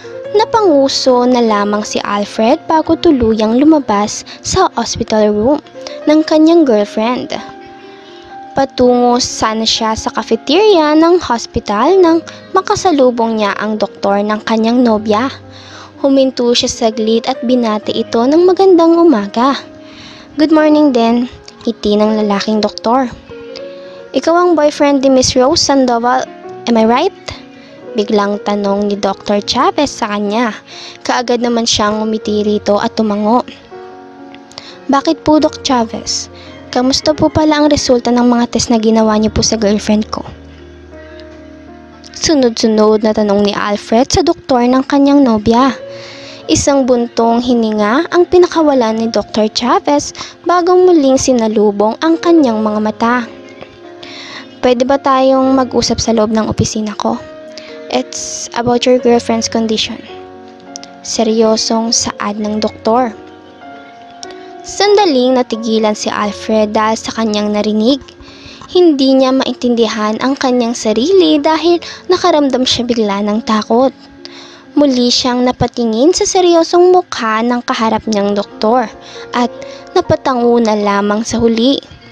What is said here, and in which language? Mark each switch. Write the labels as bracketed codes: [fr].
[tl] Napanguso na lamang si Alfred bago tuluyang lumabas sa hospital room ng kanyang girlfriend. Patungo sana siya sa cafeteria ng hospital nang makasalubong niya ang doktor ng kanyang nobya. Huminto siya saglit at binati ito ng magandang umaga. [en] "Good morning [tl] din," ngiti ng lalaking doktor. "Ikaw ang boyfriend ni Miss Rose Sandoval, [en] am I right?" [tl] Biglang tanong ni Dr. Chavez sa kanya. Kaagad naman siyang umiti rito at tumango. "Bakit po, Doc Chavez? Kamusta po pala ang resulta ng mga test na ginawa niyo po sa girlfriend ko?" Sunod-sunod na tanong ni Alfred sa doktor ng kanyang nobya. Isang buntong hininga ang pinakawalan ni Dr. Chavez bago muling sinalubong ang kanyang mga mata. "Pwede ba tayong mag-usap sa loob ng opisina ko? [en] It's about your girlfriend's condition." [tl] Seryosong saad ng doktor. Sandaling natigilan si Alfred dahil sa kanyang narinig. Hindi niya maintindihan ang kanyang sarili dahil nakaramdam siya bigla ng takot. Muli siyang napatingin sa seryosong mukha ng kaharap niyang doktor at napatango na lamang sa huli.